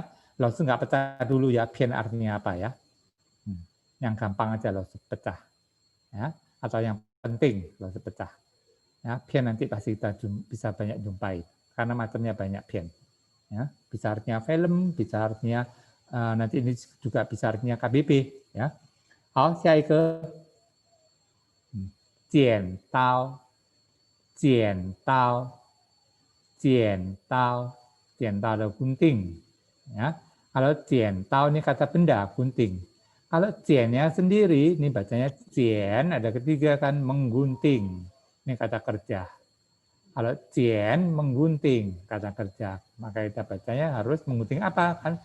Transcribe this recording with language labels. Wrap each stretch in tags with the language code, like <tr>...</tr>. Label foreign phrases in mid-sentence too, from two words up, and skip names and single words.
<id>Langsung nggak pecah dulu ya, pian artinya apa ya. Yang gampang aja langsung pecah. Ya. Atau yang penting langsung pecah. Ya, pian nanti pasti kita bisa banyak jumpai karena macamnya banyak pian. Ya, bisa artinya film, bisa artinya nanti ini juga bisa artinya KBP. Ya,</id> <zh>hao, 下一个剪刀，剪刀，剪刀，剪刀</zh> <id>ada gunting. Ya, kalau 剪刀 ini kata benda gunting. Kalau 剪nya sendiri ini bacanya 剪 ada ketiga kan menggunting. Ini kata kerja. Kalau 剪 menggunting kata kerja, maka kita bacanya harus menggunting apa kan?</id>